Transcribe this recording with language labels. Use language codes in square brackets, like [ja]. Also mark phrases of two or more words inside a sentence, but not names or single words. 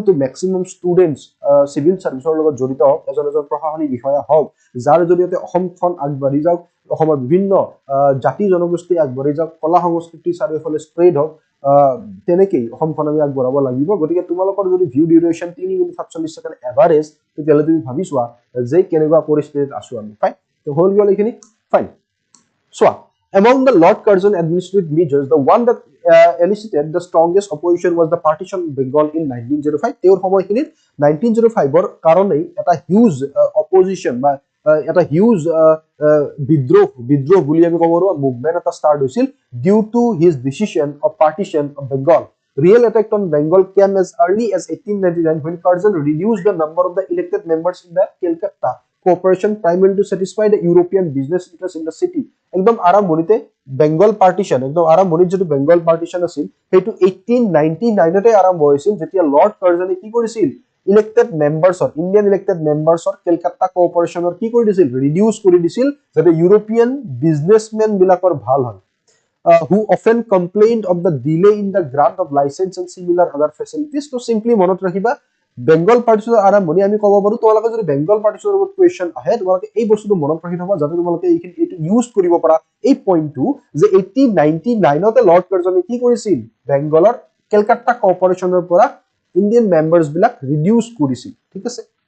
[en] to maximum students [as] সিভিল সাৰ্ভিসৰ লগত জড়িত হওক এজন প্ৰশাসনিক বিষয়া হওক যাৰ জৰিয়তে অসমখন আগবাঢ়ি যাওক অসমৰ বিভিন্ন জাতি জনগোষ্ঠী আগবাঢ়ি যাওক কলা সংস্কৃতি চাৰিওফালে স্প্ৰেড হওক তেনেকেই অসমখন আমি আগবঢ়াব লাগিব গতিকে তোমালোকৰ যদি [en] view duration [as] 3 মিনিট 47 সেকেন্ড এভাৰেজ তেতিয়াহ'লে তুমি ভাবি চোৱা যে কেনেকুৱা পৰিস্থিতিত আছো আমি ফাইন তো হ'ল গ'ল এইখিনি ফাইন চোৱা [en] among the Lord Curzon administrative measures the one that elicited the strongest opposition was the partition of Bengal in 1905 [as] তেওঁৰ সময়খিনিত 1905 ৰ কাৰণেই এটা [en] huge opposition [as] বা এটা হিউজ বিদ্ৰোহ বুলি আমি ক'ব পাৰো মুভমেন্ট এটা ষ্টাৰ্ট হৈছিল [en] due to his decision of partition of Bengal real attack on Bengal came as early as 1899 when Curzon reduced the number of the elected members in the Calcutta cooperation primarily to satisfy the European business interests in the city [as] একদম আৰম্ভণিতে [en] Bengal partition [as] একদম আৰম্ভণিত যেটো [en] Bengal partition [as] আছিল হেতু 1899 তে আৰম্ভ হৈছিল যেতিয়া লৰ্ড কাৰ্জনে কি কৰিছিল ইলেক্টেড মেম্বাৰ্ছৰ ইণ্ডিয়ান ইলেক্টেড মেম্বাৰ্ছৰ কলকাতা কোঅপাৰেচনৰ কি কৰি দিছিল ৰিডিউস কৰি দিছিল যাতে [en] European businessmen [as] বিলাকৰ ভাল হয় [en] who often complained of the delay in the grant of license and similar other facilities to simply [as] মনত ৰাখিবা বেংগল পাৰ্টিশনৰ আৰম্ভণি আমি ক'ব পাৰো তোমালোকে যদি বেংগল পাৰ্টিশনৰ ওপৰত কোৱেশ্চন আহে তোমালোকে এই বস্তুটো মনত ৰাখি থবা যাতে তোমালোকে এইটো ইউজ কৰিব পাৰা এই পইণ্টটো যে 1899 তে লৰ্ড কাৰ্জনে কি কৰিছিল বেংগলৰ কলকাতা কোঅপাৰেচনৰ পৰা ইণ্ডিয়ান মেম্বাৰ্ছ বিলাক ৰিডিউস কৰিছিল ঠিক আছে